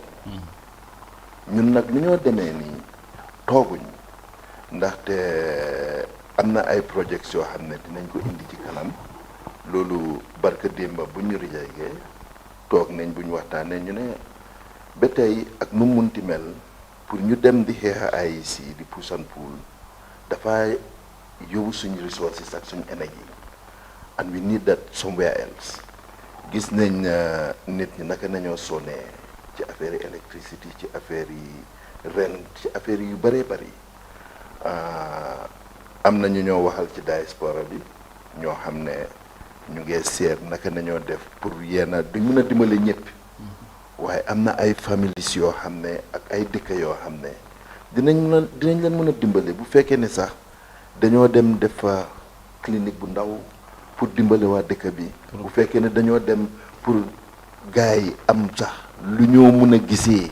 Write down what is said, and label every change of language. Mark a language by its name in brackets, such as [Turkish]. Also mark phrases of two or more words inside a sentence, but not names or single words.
[Wolof] ñun nag ni ñoo demee nii tooguñ ndaxte am na ay projets yoo xam ne dinañ ko indi ci kanam loolu barka démba bu ñu rijagee toog nañ bu ñu waxtaanee ñu ne ba tey ak nu munti mel pour ñu dem di xeexa IEC di [English] push and pull [Wolof] dafa yóbbu suñu resources ak suñu énergie [English] and we need that somewhere else. [Wolof] gis nañ nit ñi naka nañoo sonné ci affaire yi électricité ci affaire yi rent ci affaire yu bëree bëri am na ñu ñoo waxal ci diaspora bi ñoo xam ne ñu ngee seet naka nañoo def pour yenn duñ mën a dimbale ñëpp waaye am na ay families yoo xam ne ak ay dëkk yoo xam ne dinañ leen mën a dimbale bu fekkee ne sax dañoo dem def fa clinique bu ndaw pour dimbale waa dëkk bi bu fekkee ne dañoo dem pour gars yi am sax lu ñoo mën a gisee.